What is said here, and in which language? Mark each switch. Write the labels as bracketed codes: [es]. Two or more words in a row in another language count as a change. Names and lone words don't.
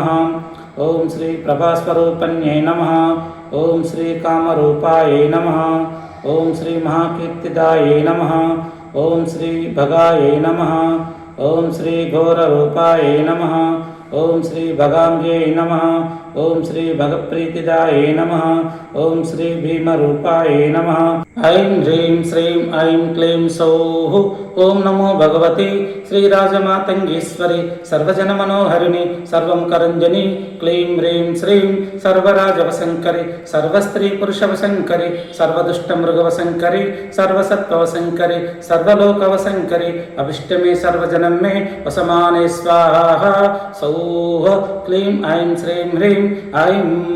[sa] ओम श्री प्रभास्वरूपण्यै नमः। ओम श्री कामरूपायै नमः। ओम श्री महाकीर्तिदायै नमः। ओम श्री भगायै नमः। ओम श्री घोररूपायै नमः। ओम श्री भगांग्यै नमः। ఓం శ్రీ భగప్రీతిదాయే నమః. ఓం శ్రీ భీమరూపాయే నమః. ఐం హ్రీం శ్రీం ఐం క్లీం సౌః. ఓం నమో భగవతి శ్రీరాజమాతంగీశ్వరి సర్వజనమనోహరిణి సర్వం కరంజని క్లీం హ్రీం శ్రీం సర్వరాజవశంకరి సర్వస్త్రీ పురుషవశంకరి సర్వదుష్టమృగవశంకరి సర్వసత్వవశంకరి సర్వలోకవశంకరి అభిష్టమే సర్వజనం మే వసమానే స్వాహ సౌః క్లీం ఐం శ్రీం హ్రీం ఐం.